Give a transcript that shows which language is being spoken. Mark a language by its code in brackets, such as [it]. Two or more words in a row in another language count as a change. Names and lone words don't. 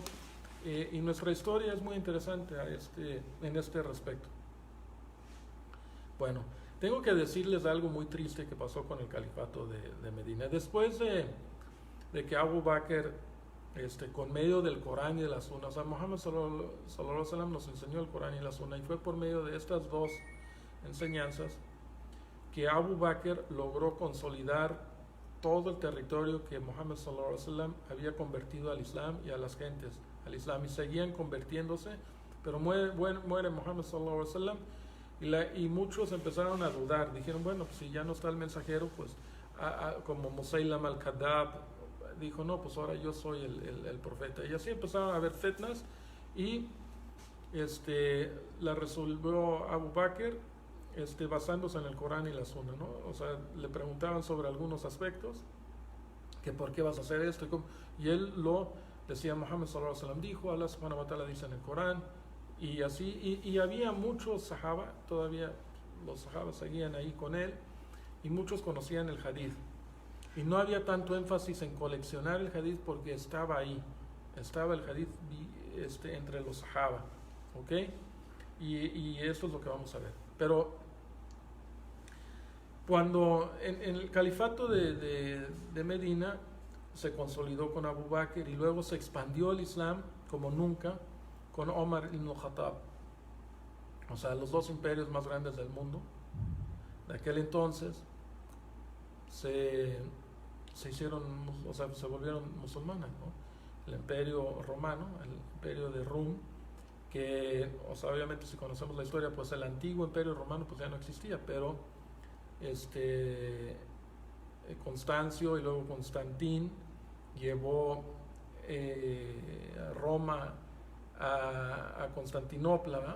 [es] Y nuestra historia es muy interesante en este respecto. Bueno, tengo que decirles algo muy triste que pasó con el califato de Medina. Después de que Abu Bakr, con medio del Corán y de la Sunna, o sea, Muhammad [ar] صلى الله عليه وسلم [es] nos enseñó el Corán y la Sunna, y fue por medio de estas dos enseñanzas que Abu Bakr logró consolidar todo el territorio que Muhammad [ar] صلى الله عليه وسلم [es] había convertido al Islam y a las gentes al Islam, y seguían convirtiéndose, pero muere Muhammad [ar] صلى الله عليه وسلم, [es] y muchos empezaron a dudar. Dijeron, bueno, pues si ya no está el mensajero, pues como Musaylam al-Kadhab dijo, no, pues ahora yo soy el profeta, y así empezaron a haber fitnas, y la resolvió Abu Bakr basándose en el Corán y la Sunna, ¿no? O sea, le preguntaban sobre algunos aspectos, que por qué vas a hacer esto, y él lo decía. Muhammad [ar] صلى الله عليه وسلم [es] dijo, [ar] الله سبحانه وتعالى [es] dice en el Corán, y así, y había muchos sahaba, todavía los sahabas seguían ahí con él, y muchos conocían el hadith, y no había tanto énfasis en coleccionar el hadith, porque estaba ahí, estaba el hadith entre los sahaba, ¿ok? Y esto es lo que vamos a ver. Pero cuando en el califato de Medina se consolidó con Abu Bakr, y luego se expandió el Islam como nunca con Omar ibn al-Khattab, o sea, los dos imperios más grandes del mundo de aquel entonces se hicieron, o sea, se volvieron musulmanes, ¿no? El imperio romano, el imperio de Rum, que, o sea, obviamente si conocemos la historia, pues el antiguo imperio romano pues ya no existía, pero Constancio y luego Constantín llevó Roma a Constantinopla, ¿verdad?